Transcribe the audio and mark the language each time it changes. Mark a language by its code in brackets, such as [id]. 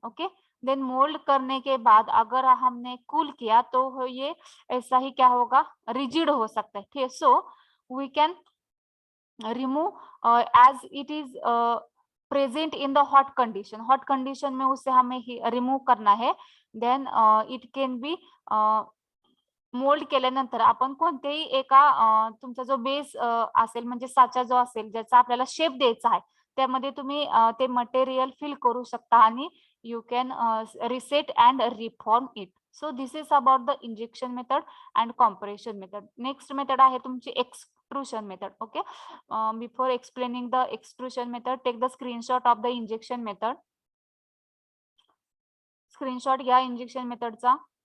[hi] Okay, then mould करने के बाद अगर हमने कूल किया तो ये ऐसा ही क्या होगा, रिजिड हो सकता है। [en] ठीक है, so we can remove as it is present in the hot condition [hi] में उसे हमें रिमूव करना है। [en] then it can be mould [mr] केल्यानंतर आपण कोणतेही एका तुमचा जो बेस असेल म्हणजे साचा जो असेल ज्याचा आपल्याला शेप द्यायचा आहे त्यामध्ये तुम्ही ते मटेरियल फिल करू शकता आणि [en] You can reset and reform it. So this is about the injection method and compression method. [mr] Next method आहे तुमची extrusion method. [en] Okay, before explaining the extrusion method take the screenshot of the injection method. [mr] Screenshot घ्या injection मेथडचा।